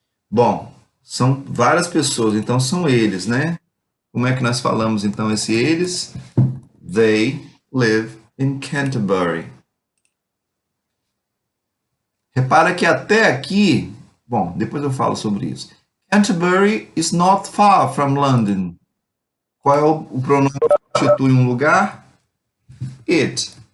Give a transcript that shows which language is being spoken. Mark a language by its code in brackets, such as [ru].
[pt] Bom, são várias pessoas, então são eles, né? Como é que nós falamos, então, esse eles? [en] They live in Canterbury. [pt] Repara que até aqui, bom, depois eu falo sobre isso. [en] Canterbury is not far from London. [pt] Qual é o pronome substitui um lugar, it.